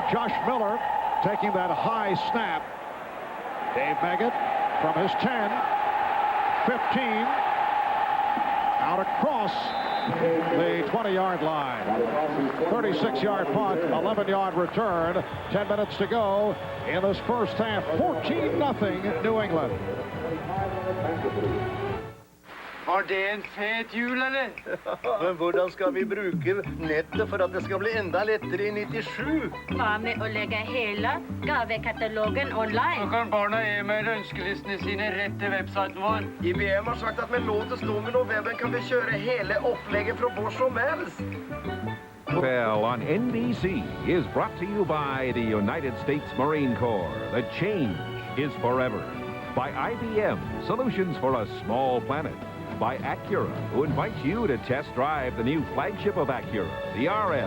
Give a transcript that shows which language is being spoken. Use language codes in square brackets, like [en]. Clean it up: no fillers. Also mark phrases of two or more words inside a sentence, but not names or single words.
[en] Josh Miller taking that high snap. Dave Meggett from his 10, 15, out across the 20-yard line. 36-yard punt, 11-yard return. 10 minutes to go in this first half. 14-0 New England. [no] Var det en fet jul, eller? Men hvordan skal vi bruke nettet for at det skal bli enda lettere i 97? Hva med å legge hele gavekatalogen online? Så kan barna e-maile ønskelistene sine rett til websiten vår. IBM har sagt at med låtens nummer november kan vi kjøre hele opplegget fra hvor som helst. [en] Well, on NBC is brought to you by the United States Marine Corps. The change is forever. By IBM, solutions for a small planet. By Acura, who invites you to test drive the new flagship of Acura, the RL.